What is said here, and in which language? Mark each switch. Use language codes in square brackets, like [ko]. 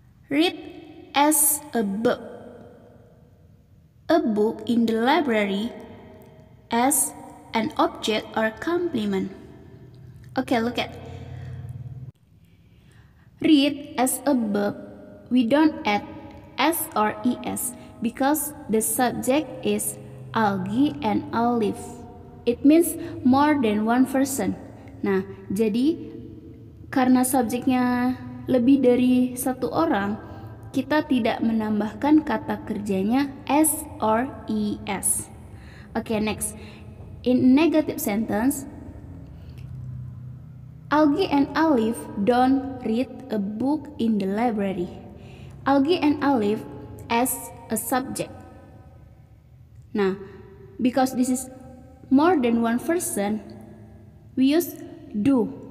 [en] Read as a book. A book in the library as an object or complement. Okay, look at. Read as a verb, we don't add s or es because the subject is Algie and Alif. It means more than one person. [id] Nah, jadi karena subjeknya lebih dari satu orang, kita tidak menambahkan kata kerjanya [en] s or es. Okay, next. In negative sentence, Algie and Alif don't read a book in the library. Algie and Alif as a subject. [id] Nah, [en] because this is more than one person, we use do.